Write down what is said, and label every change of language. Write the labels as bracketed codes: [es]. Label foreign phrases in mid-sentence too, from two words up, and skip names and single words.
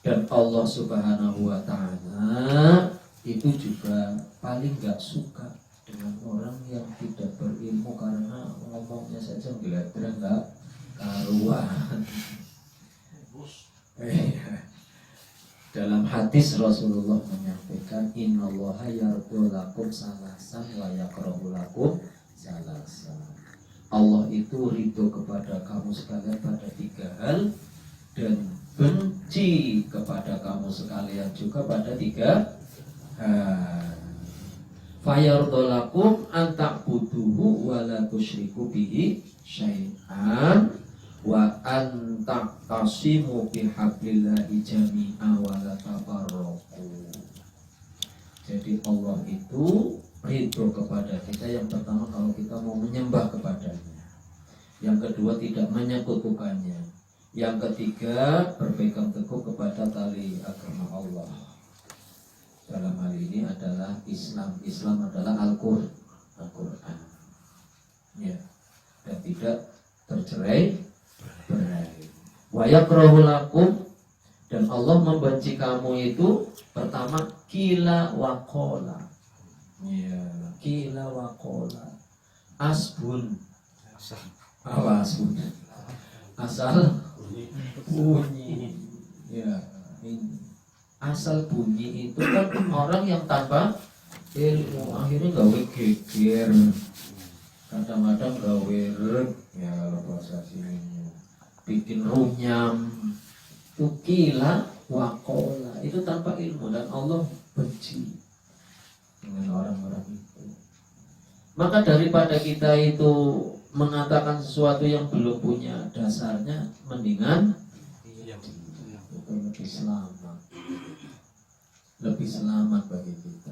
[id] Dan Allah [ar] سبحانه وتعالى [id] itu juga paling gak suka dengan orang yang tidak berilmu, karena ngomongnya saja geletrek gak karuan. Dalam hadis Rasulullah menyampaikan, [ar] إن الله يرضى لكم ثلاثا ويكره لكم ثلاثا. [id] Allah itu ridho kepada kamu sekalian pada 3 hal, dan benci kepada kamu sekalian juga pada 3 hal. [ar] فيرضى لكم أن تعبدوه ولا تشركوا به شيئا وأن تعتصموا بحبل الله جميعا ولا تفرقوا. [id] Jadi Allah itu ridho kepada kita, yang pertama kalau kita mau menyembah kepadanya, yang kedua tidak menyekutukannya, yang ketiga berpegang teguh kepada tali agama Allah. Dalam hal ini adalah Islam. Islam adalah Al-Quran, ya, dan tidak tercerai-berai. [ar] ويكره لكم, [id] dan Allah membenci kamu itu pertama [ar] قيل وقال. Ya, قيل وقال. [id] Asbun. Apa asbun? Asal bunyi. Ya, ini asal bunyi itu kan orang yang tanpa ilmu akhirnya [jv] gawe geger, [id] kadang-kadang [jv] gawe reg, [id] ya kalau bahasa sininya bikin runyam. Itu [ar] قيل وقال, [id] itu tanpa ilmu, dan Allah benci dengan orang-orang itu. Maka daripada kita itu mengatakan sesuatu yang belum punya dasarnya, mendingan itu lebih selamat bagi kita.